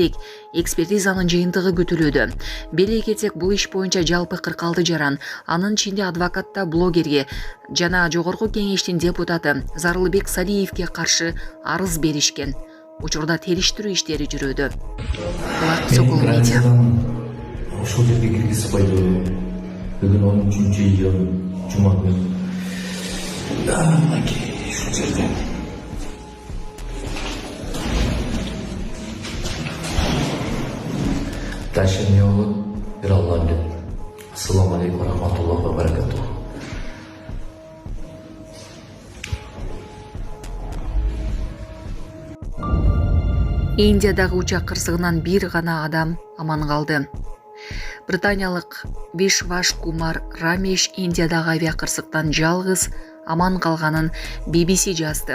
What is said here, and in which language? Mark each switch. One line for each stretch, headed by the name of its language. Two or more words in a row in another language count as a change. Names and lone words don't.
Kyrgyz: Экспертизанын жыйынтыгы күтүлүүдө. Беле кетсек, бул иш боюнча жалпы 46 жаран, анын ичинде адвокатта блогерге жана жогорку кеңештин депутаты Зарлыбек Салиевке каршы арыз беришкен. Учурда териштирүү иштери жүрүүдө. Сокол медиа. Ошол жерге киргизип койду. Бүгүн 13-июль жума күнү. Ушул жерде.
Russian: Дальше не было.
Arabic: السلام عليكم رحمة الله وبركاته.
Kyrgyz: Индиядагы учак кырсыгынан бир гана адам аман калды. Британиялык Вишваш Кумар Рамеш Индиядагы авиакырсыктан жалгыз аман калганын BBC жазды.